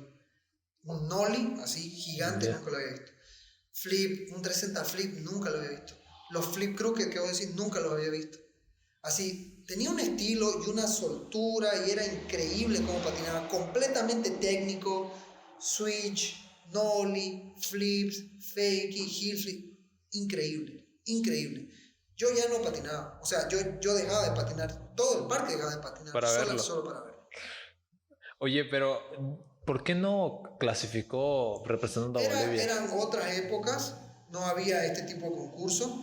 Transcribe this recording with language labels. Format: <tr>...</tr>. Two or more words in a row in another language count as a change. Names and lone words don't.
<es>Un nollie así gigante, nunca lo había visto. Flip, un 360 flip, nunca lo había visto. Los</es> <en>flip crooked</en> <es>que voy a decir, nunca los había visto. Así, tenía un estilo y una soltura y era increíble cómo patinaba. Completamente técnico,</es> <en>switch, nollie, flips, fakey, heel flip.</en> <es>Increíble, increíble. Yo ya no patinaba, o sea, yo dejaba de patinar, todo el parque dejaba de patinar, para verlo. Solo para verlo. Oye, pero ¿por qué no clasificó representando a Bolivia? Eran otras épocas, no había este tipo de concurso.</es>